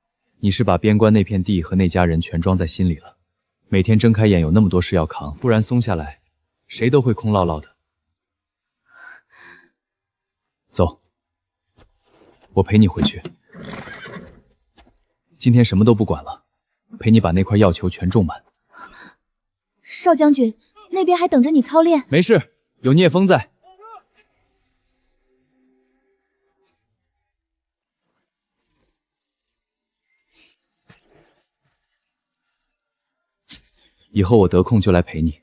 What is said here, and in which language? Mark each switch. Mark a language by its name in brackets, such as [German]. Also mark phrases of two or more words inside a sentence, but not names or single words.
[Chinese] 你是把邊關那片地和那家人全裝在心裡了。每天睜開眼有那麼多事要扛，不然鬆下來，誰都會空落落的。走，我陪你回去。今天什麼都不管了，陪你把那塊藥球全種滿。少將軍，那邊還等着你操練。沒事，有聶風在。以後我得空就來陪你。